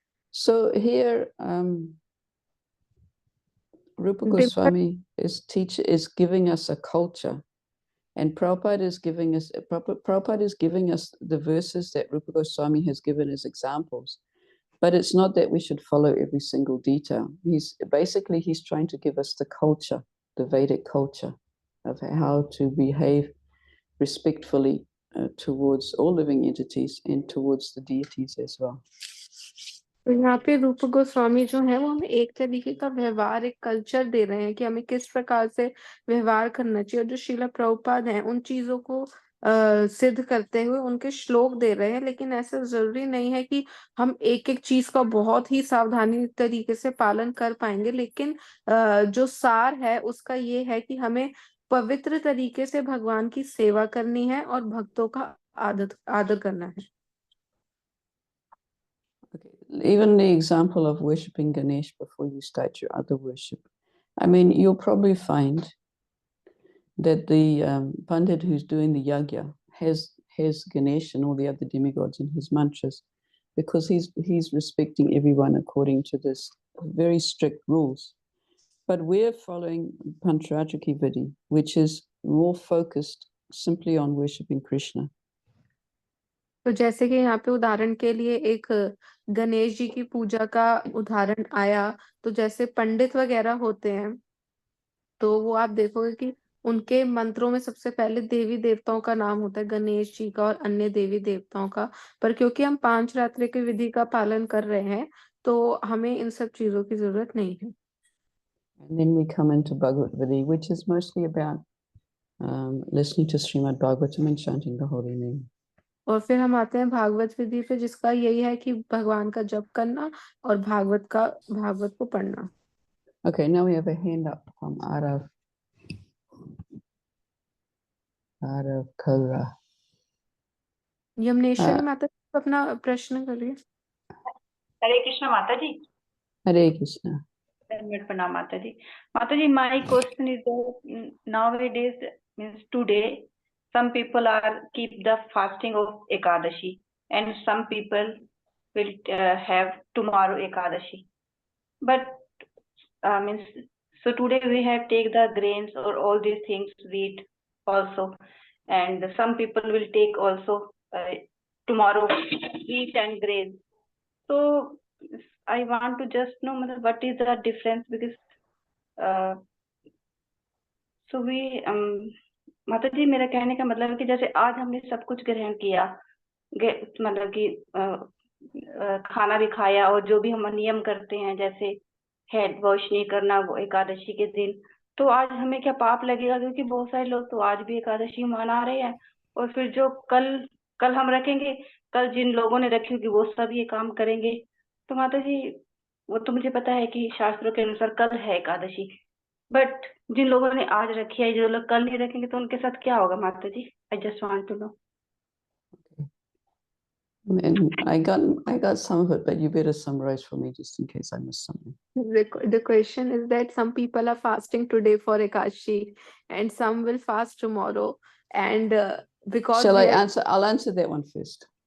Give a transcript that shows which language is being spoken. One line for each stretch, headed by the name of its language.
English: So here, Rupa Goswami is giving us a culture, and Prabhupada is giving us the verses that Rupa Goswami has given as examples. But it's not that we should follow every single detail. He's trying to give us the culture, the Vedic culture of how to behave respectfully towards all living entities and towards the deities as well.
Hindi: तो यहाँ पे रूप गोस्वामी जो है वो हमें एक तरीके का व्यवहार, एक कल्चर दे रहे हैं कि हमें किस प्रकार से व्यवहार करना चाहिए। और जो श्रीला प्रभुपाद हैं उन चीजों को सिद्ध करते हुए उनके श्लोक दे रहे हैं, लेकिन ऐसा जरूरी नहीं है कि हम एक एक चीज का बहुत ही सावधानी तरीके से पालन कर पाएंगे, लेकिन जो सार है उसका ये है कि हमें पवित्र तरीके से भगवान की सेवा करनी है और भक्तों का आदर करना है।
English: Okay. Even the example of worshipping Ganesh before you start your other worship. I mean, you'll probably find that the Pandit who's doing the yagya has Ganesh and all the other demigods in his mantras, because he's respecting everyone according to this very strict rules. But we're following Pancharatriki Vidi, which is more focused simply on worshipping Krishna.
Hindi: तो जैसे कि यहाँ पे उदाहरण के लिए एक गणेश जी की पूजा का उदाहरण आया, तो जैसे पंडित वगैरह होते हैं तो वो आप देखोगे कि उनके मंत्रों में सबसे पहले देवी देवताओं का नाम होता है, गणेश जी का और अन्य देवी देवताओं का। पर क्योंकि हम पांच रात्रि की विधि का पालन कर रहे हैं तो हमें इन सब चीजों की जरूरत नहीं है।
English: And then we come into Bhagavad Vidi, which is mostly about listening to Srimad Bhagavatam and chanting the holy name.
Hindi: और फिर हम आते हैं भागवत विधि पे, जिसका यही है कि भगवान का जप करना और भागवत को पढ़ना।
English: Okay, now we have a hand up from Arav Kaura.
Hindi: यमुनेश्वरी माता अपना प्रश्न करिए। हरे कृष्ण माता जी। Hare Krishna. प्रणाम माता जी। माता जी,
English: my question is that nowadays means today some people are keep the fasting of Ekadashi, and some people will have tomorrow Ekadashi. But means so today we have take the grains or all these things, wheat also, and some people will take also tomorrow wheat and grains. So I want to just know what is the difference, because so we
Hindi: माता जी, मेरा कहने का मतलब है कि जैसे आज हमने सब कुछ ग्रहण किया, मतलब कि खाना भी खाया, और जो भी हम नियम करते हैं जैसे हेड वॉश नहीं करना वो एकादशी के दिन, तो आज हमें क्या पाप लगेगा? क्योंकि बहुत सारे लोग तो आज भी एकादशी मना रहे हैं, और फिर जो कल हम रखेंगे, कल जिन लोगों ने रखी होगी वो सब ये काम करेंगे। तो माता जी, वो तो मुझे पता है कि शास्त्रों के अनुसार कल है एकादशी, बट जिन लोगों ने आज रखी है, जो लोग कल नहीं रखेंगे, तो उनके साथ क्या होगा माता जी?
English: I just want to know. And I got some of it, but you better summarize for me just in case I missed something. The question is that some people are fasting today for Ekadashi and some will fast tomorrow, and because Shall I we are- answer? I'll answer that one first.